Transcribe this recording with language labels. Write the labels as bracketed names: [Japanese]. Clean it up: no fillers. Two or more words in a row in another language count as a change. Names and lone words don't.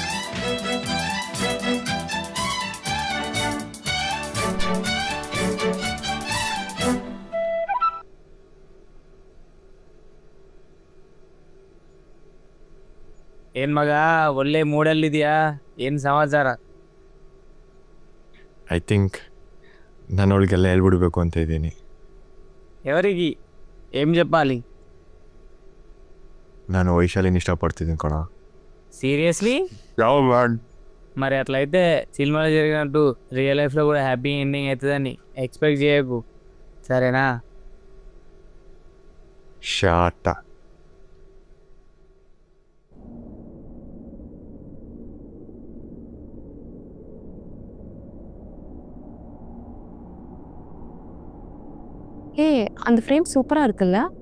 [Kannada] ಏನ್ ಮಗ, ಒಳ್ಳೆ ಮೂಡಲ್ಲಿದ್ಯಾ? ಏನ್ ಸಮಾಚಾರ? [English] I think [Kannada] ನಾನು ಅವಳಿಗೆಲ್ಲ ಹೇಳ್ಬಿಡ್ಬೇಕು ಅಂತ ಇದ್ದೀನಿ. [Telugu] ఎవరికి ఏం చెప్పాలి? [Kannada] ನಾನು ವೈಶಾಲಿನ ಇಷ್ಟಪಡ್ತಿದ್ದೀನಿ ಕಣ. [Telugu] సీరియస్లీ? [Kannada] ಯಾವ ಮ್ಯಾಡ್? [Telugu] మరి అట్లయితే సినిమాలో జరిగినట్టు [English] real life [Telugu] కూడా [English] happy ending [Telugu] అవుతుందని ఎక్స్పెక్ట్ చేయకు, సరేనా? [Kannada] ಶಾಟ. [Tamil] ஹே, அந்த ஃப்ரேம் சூப்பராக இருக்குல்ல?